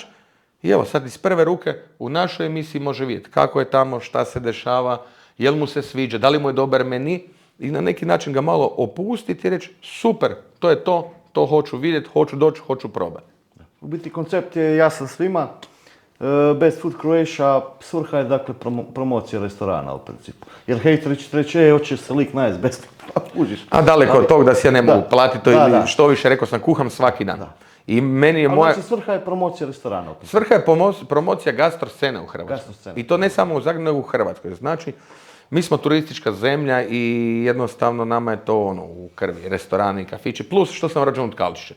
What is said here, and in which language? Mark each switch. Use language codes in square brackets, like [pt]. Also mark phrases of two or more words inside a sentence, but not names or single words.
[hr] I evo, sad iz prve ruke u našoj emisiji može vidjeti kako je tamo, šta se dešava, jel mu se sviđa, da li mu je dobar meni i na neki način ga malo opustiti i reći super, to je to hoću vidjeti, hoću doći, hoću probati. U biti koncept je jasan svima. Best Food Croatia svrha je dakle promocija restorana u principu. Jer hejteri će reći, hoće se lik najest best food, uđiš. A daleko od tog da si ja ne mogu platiti to ili što više, rekao sam, kuham svaki dan. Da. I meni je moja... Znači svrha je promocija restorana. Svrha je promocija gastroscene u Hrvatskoj. I to ne samo u Zagrebu, nego u Hrvatskoj. Znači, mi smo turistička zemlja i jednostavno nama je to u krvi, restorani, kafići, plus što sam rođen u Tkalčićevoj.